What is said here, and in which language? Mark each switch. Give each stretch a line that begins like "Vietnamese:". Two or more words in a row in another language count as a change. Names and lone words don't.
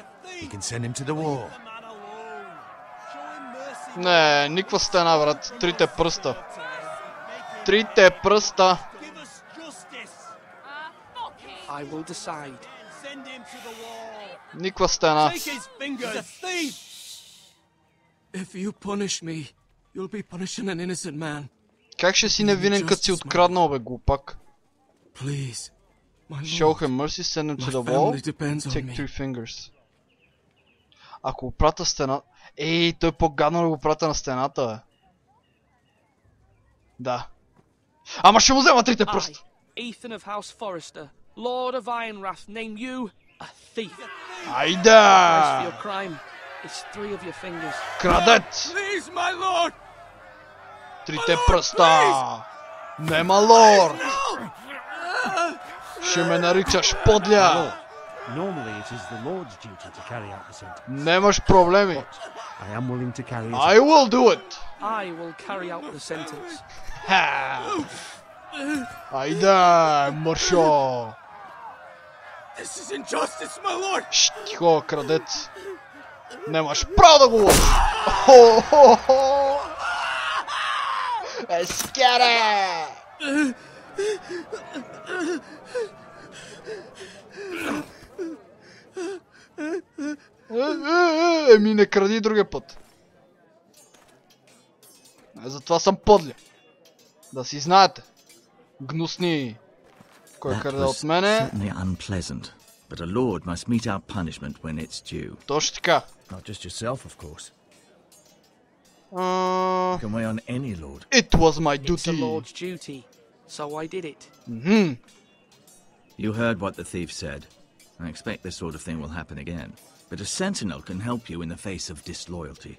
English: True. You can send him to the wall.
Bulgarian: Не, никаква стена, брат. Трите пръста. Трите пръста.
English: I will decide.
Bulgarian: Никаква стена.
English: If you punish me, you'll be punishing an innocent man.
Bulgarian: Как ще си невинен, като си откраднал, бе, глупак?
English: Please, Show him mercy, send him to the wall, take 3 fingers.
Bulgarian: Ако го прата стена... Ей, той по-гадно да го прата на стената, бе. Да. Ама ще му взема трите пръста!
English: Ethan of House Forrester, Lord of Ironwrath, name you a thief.
Bulgarian: Айде!
English: Price for your crime is 3 of your fingers.
Bulgarian: Крадец!
English: Please, my lord!
Bulgarian: Трите пръста! Нема лорд! Ще ме наричаш подля!
English: Normally it is the Lord's duty to carry out the sentence.
Bulgarian: Немаш проблеми.
English: I am willing to carry it. I will do it. I will carry out the sentence.
Bulgarian: Айде, мършо!
English: This is injustice, my lord!
Bulgarian: Шш, тихо, крадец. Немаш право да го лъжиш. Хо-хо-хо! Ескере! Еми не кради другия път. Затова съм подля. Да си знаете. Гнусни. Кой краде от мене?
English: But a lord must mete out punishment when it's due.
Bulgarian: Точно така.
English: Not just yourself, of course. You can weigh on any lord. It was my duty. It's a lord's duty, so I did it. You heard what the thief said. I expect this sort of thing will happen again. But a sentinel can help you in the face of disloyalty.